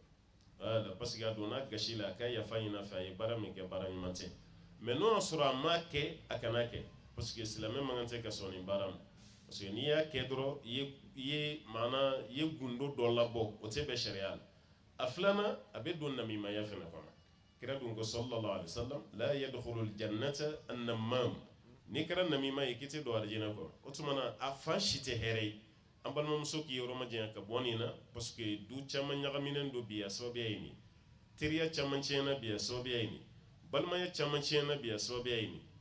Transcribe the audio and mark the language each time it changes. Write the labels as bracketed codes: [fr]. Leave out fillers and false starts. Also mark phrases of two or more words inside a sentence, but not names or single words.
[bm] wala [fr] parce que [bm] a donna gasi la a ka yafa ɲini a fɛ a ye baara min kɛ baara ɲuman tɛ. mɛ n'o y'a sɔrɔ a ma kɛ a kana kɛ [fr] parce que [bm] silamɛ man kan tɛ ka sɔn nin baara ma [fr] parce que [bm] n'i y'a kɛ dɔrɔn i ye gundo dɔ labɔ o tɛ bɛn sariya la. a filanan a bɛ don namimaya fana kɔnɔ. kira dun ko [ar] صلى الله عليه وسلم لا يدخل الجنة نمام [bm] ni kɛra namima ye k'i tɛ don alijinɛ kɔnɔ. o tuma na a fan si tɛ hɛrɛ ye. an balimamuso k'i yɔrɔ ma janya ka bɔ nin na [fr] parce que [bm] du caman ɲagaminen don bi a sababuya ye nin teriya caman tiɲɛna bi a sababuya ye nin balimaya caman tiɲɛna bi a sababuya ye nin.